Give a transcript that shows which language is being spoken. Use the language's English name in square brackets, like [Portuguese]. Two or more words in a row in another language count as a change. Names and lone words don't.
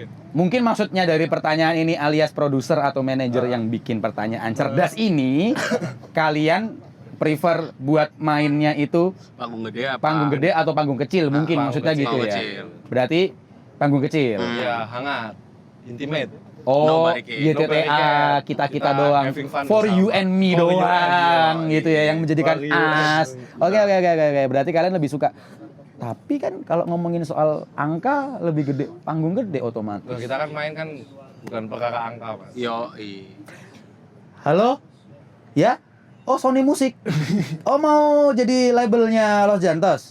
[Indonesian] Mungkin maksudnya dari pertanyaan ini alias produser atau manajer yang bikin pertanyaan cerdas ini, kalian prefer buat mainnya itu Panggung gede apa? panggung gede atau panggung kecil? Mungkin panggung maksudnya kecil. gitu Panggung ya. kecil. Berarti panggung kecil. Ya, hangat. Intimate. Oh, [English] Nobody care. YTTA Nobody care. [Indonesian] kita Kita doang. [English] having fun For you [Indonesian] bersama. [English] and me For you and me [Indonesian] doang doang. gitu ya yang menjadikan [English] For you and as. me. [Indonesian] Oke. Berarti kalian lebih suka. Tapi kan kalau ngomongin soal angka lebih gede, panggung gede otomatis. Loh, kita kan main kan bukan perkara angka, Mas. Yo. Halo? Ya? Oh, Sony Musik. Oh, mau jadi labelnya Los Jantos?